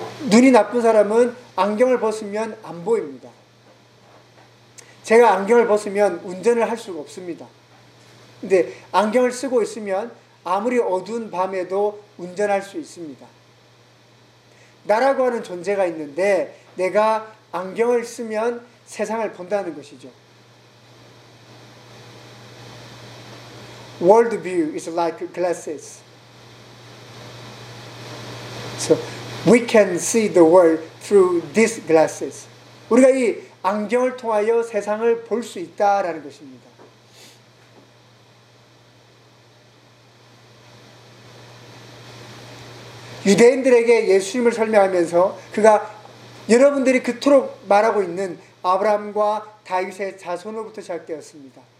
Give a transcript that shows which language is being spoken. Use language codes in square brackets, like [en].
[ko] 눈이 나쁜 사람은 안경을 벗으면 안 보입니다. 제가 안경을 벗으면 운전을 할 수가 없습니다. 근데 안경을 쓰고 있으면 아무리 어두운 밤에도 운전할 수 있습니다. 나라고 하는 존재가 있는데 내가 안경을 쓰면 세상을 본다는 것이죠. [en] World view is like glasses. So we can see the world through these glasses. [ko] 우리가 이 안경을 통하여 세상을 볼 수 있다라는 것입니다. 유대인들에게 예수님을 설명하면서 그가 여러분들이 그토록 말하고 있는 아브라함과 다윗의 자손으로부터 시작되었습니다.